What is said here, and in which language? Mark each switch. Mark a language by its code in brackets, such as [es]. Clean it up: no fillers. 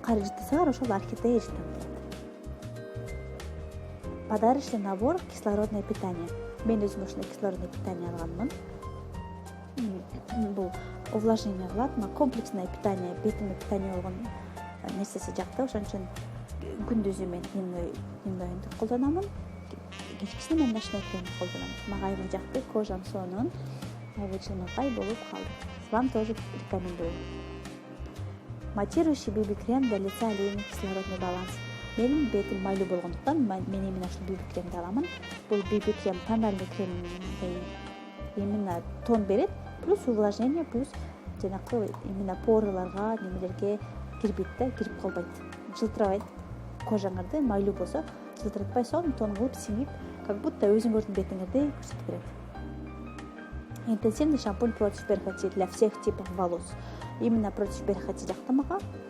[ky] Кайра жыттасаңар ошол орхидея жыттанат. [ru] Подарочный набор кислородное питание. [ky] Мен өзүм ушундай [ru] кислородное питание [ky] алганмын. Бул увлажнение кылат, [ru] комплексное питание, [ky] бетиме питание болгон нерсеси жакты. Ошон үчүн күндүзү мен дневнойду колдономун. Кечкисин мен [ru] ночной крем [ky] колдоном. Мага аябай жакты, кожам сонун, аябай жылмагай болуп калды. [ru] Вам тоже рекомендую. Матирующий BB-крем для лица олейный кислородный баланс. [ky] Менин бетим майлуу болгондуктан мен именно ушул BB-кремди аламын. Бул BB-крем [ru] тональный крем [ky] именно тон берет, [ru] плюс увлажнение, плюс [ky] жанакы именно порыларга, немелерге кирбейт да, кирип калбайт. Жылтырабайт. Кожаңарды майлуу болсо, жылтыратпай сонун тон кылып сиңип, [ru] как будто [ky] өзүңөрдүн бетиңерди көрсөтүп берет. [ru] Интенсивный шампунь против перхоти для всех типов волос. Именно против перхоти [ky] жакты мага.